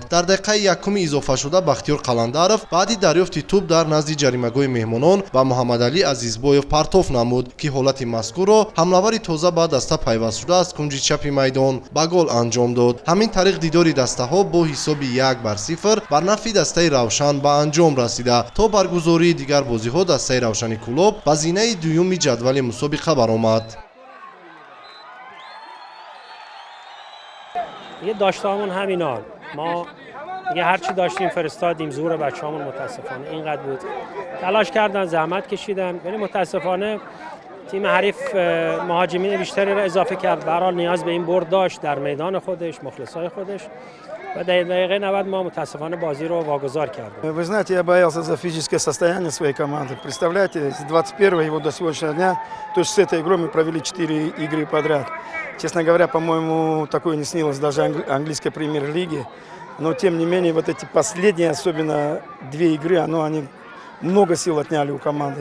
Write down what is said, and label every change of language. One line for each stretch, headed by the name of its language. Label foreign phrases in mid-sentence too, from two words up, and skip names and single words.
Tajik: дар дақиқаи якуми изофашуда Бахтиёр Қаландаров баъди дарёфти тӯб дар назди ҷаримагоҳи меҳмонон ба Муҳаммадалӣ Азизбоев партоф намуд, ки ҳолати мазкурро ҳамлавари тоза ба даста пайвастшуда аз кунҷи чапи майдон ба гол анҷом дод. ҳамин тариқ дидори дастаҳо бо ҳисоби 1-0 бар нафъи дастаи равшан ба анҷом расида, то баргузории дигар бозиҳо дастаи равшани Кӯлоб ба зинаи дуюми ҷадвали мусобиқа баромад.
Persian: دیگه داشته‌هامون همینان. ما دیگه هرچی داشتیم فرستادیم. زور بچه‌هامون متاسفانه اینقدر بود. تلاش کردن، زحمت کشیدن، ولی متاسفانه تیم حریف مهاجمین بیشتری را اضافه کرد. به هر حال نیاز به این برد داشت در میدان خودش، مخلصای خودش. و در دقیقه 90 ما متاسفانه بازی رو واگذار کردیم.
Russian: Вы знаете, я боялся за физическое состояние своей команды. Представляете, с 21 его до сегодняшнего дня, то есть с этой игрой мы провели 4 игры подряд. Честно говоря, по-моему, такое не снилось даже английской премьер-лиги. Но тем не менее, вот эти последние, особенно 2 игры, они много сил отняли у команды.